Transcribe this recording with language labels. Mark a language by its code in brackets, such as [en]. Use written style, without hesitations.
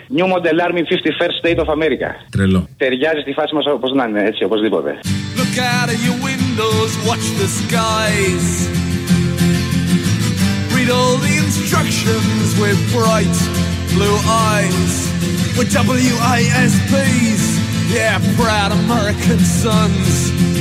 [en] New Model Army 51st State of America. [el] Τρελό. Ταιριάζει στη φάση μας όπως να είναι, έτσι, οπωσδήποτε. [en] Look out of your windows, watch the skies. Read all the instructions with bright blue eyes. We're WISPs, yeah, proud American sons.